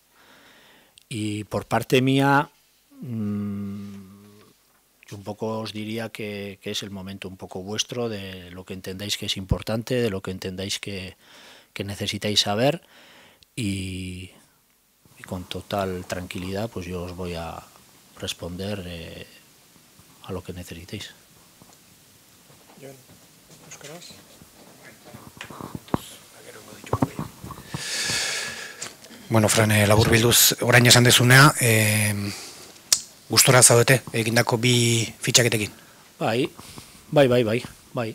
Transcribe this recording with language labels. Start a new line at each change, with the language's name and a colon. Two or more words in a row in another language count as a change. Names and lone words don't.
Spanish: Y por parte mía, yo un poco os diría que es el momento un poco vuestro, de lo que entendáis que es importante, de lo que entendáis que necesitáis saber, y con total tranquilidad pues yo os voy a responder a lo que necesitéis.
Basque: Bueno, Fran, laburbilduz orain esan dezuna, gustora zaudete egindako 2 fitxaketekin? Bai.